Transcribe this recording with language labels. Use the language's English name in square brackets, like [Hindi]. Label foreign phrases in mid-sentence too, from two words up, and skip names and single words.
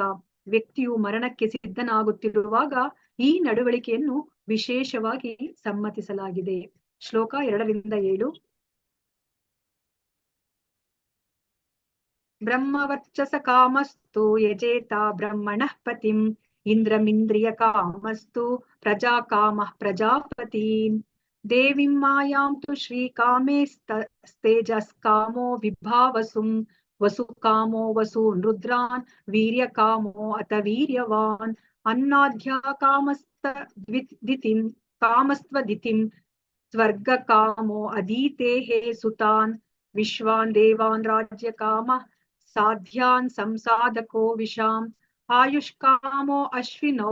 [Kannada] ವ್ಯಕ್ತಿಯು ಮರಣಕ್ಕೆ ಸಿದ್ಧನಾಗುತ್ತಿರುವಾಗ ಈ ನಡವಳಿಕೆಯನ್ನು ವಿಶೇಷವಾಗಿ ಸಮ್ಮತಿಸಲಾಗಿದೆ. ಶ್ಲೋಕ 2-7. [Sanskrit] ಬ್ರಹ್ಮವರ್ಚಸ ಕಾಮಸ್ತು ಯಜೇತ ಬ್ರಹ್ಮಣಃ ಪತಿಂ ಇಂದ್ರಮಿಂದ್ರಿಯ ಕಾಮಸ್ತು ಪ್ರಜಾ ಕಾಮಃ ಪ್ರಜಾಪತೀನ್ ದೇವಿಂ ಮಾಯಾಂ ತು ಶ್ರೀ ಕಾಮೇಸ್ತೇಜಸ್ ಕಾಮೋ ವಿಭಾವಸುಂ ವಸು ಕಾಮೋ ವಸೂನ್ ರುದ್ರಾನ್ ವೀರ್ಯ ಕಾಮೋ ಅತ ವೀರ್ಯವಾನ್ ಅನ್ನಾಧ್ಯ ಕಾಮಸ್ತ್ವದಿತಿಂ ಸ್ವರ್ಗ ಕಾಮೋ ಅದೀತೇಹೇ ಸುತಾನ್ ವಿಶ್ವಾನ್ ದೇವಾನ್ ರಾಜ್ಯ ಕಾಮಃ ಸಾಧ್ಯಾನ್ ಸಂಸಾಧಕೋ ವಿಷಾಂ ಆಯುಷ್ಕಾಮೋ ಅಶ್ವಿನೌ